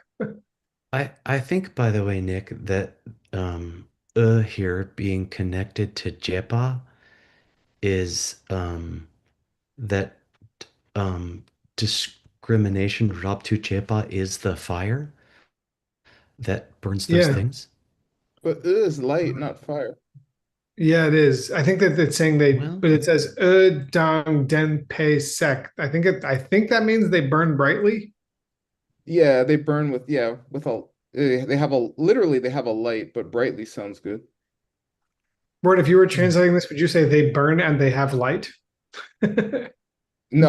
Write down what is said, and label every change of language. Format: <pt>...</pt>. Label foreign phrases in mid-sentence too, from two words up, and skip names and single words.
<en>I think, by the way, Nick, that here being connected to Jepa is that um discrimination</en> <bo>རབ་ཏུ་འབྱེད་པ</bo> <en>is the fire that burns those Yeah, things. but it is light, not fire. yeah, it is. I think that it's saying Well, but it says</en> <bo>མདངས་ལྡན་པའི་སྲེག.</bo> <en>I think that means they burn brightly. Yeah, they burn with with a they have a literally they have a light, but brightly sounds good. Word, if you were translating this, would you say they burn and they have light? No,</en>